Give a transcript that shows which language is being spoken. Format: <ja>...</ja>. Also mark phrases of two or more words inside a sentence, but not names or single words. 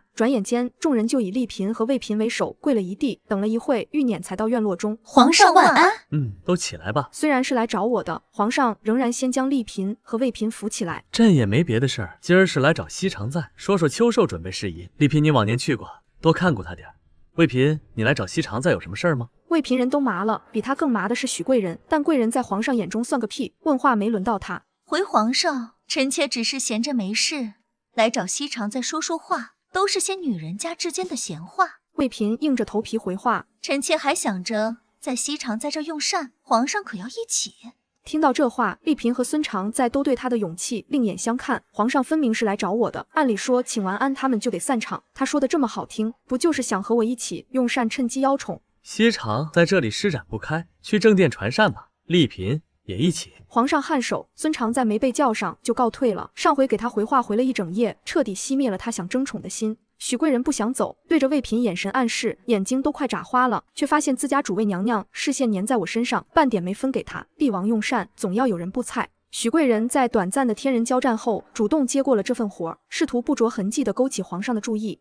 <zh>轉眼間，眾人就以麗嬪和魏嬪為首，跪了一地。等了一會，御輦才到院落中。皇上萬安！都起來吧。雖然是來找我的，皇上仍然先將麗嬪和魏嬪扶起來。朕也沒別的事兒，今兒是來找熹常在，說說秋壽準備事宜。麗嬪，你往年去過，多看顧他點。魏嬪，你來找熹常在有什麼事兒嗎？魏嬪人都麻了，比他更麻的是許貴人，但貴人在皇上眼中算個屁，問話沒輪到他。回皇上，臣妾只是閒着沒事，來找熹常在說說話，都是些女人家之間的閒話。魏嬪硬着頭皮回話： 臣妾還想着在熹常在這用膳，皇上可要一起。聽到這話，麗嬪和孫常在都對他的勇氣另眼相看。皇上分明是來找我的，按理說請完安他們就得散場。他說的這麼好聽，不就是想和我一起用膳，趁機邀寵？熹常在這裡施展不開，去正殿傳膳吧。麗嬪也一起。皇上頷首，孫常在沒被叫上就告退了。上回給他回話回了一整夜，徹底熄滅了他想爭寵的心。許貴人不想走，對着魏嬪眼神暗示，眼睛都快眨花了，卻發現自家主位娘娘視線粘在我身上，半點沒分給他。帝王用膳，總要有人布菜。許貴人在短暫的天人交戰後，主動接過了這份活，試圖不着痕跡地勾起皇上的注意。</zh>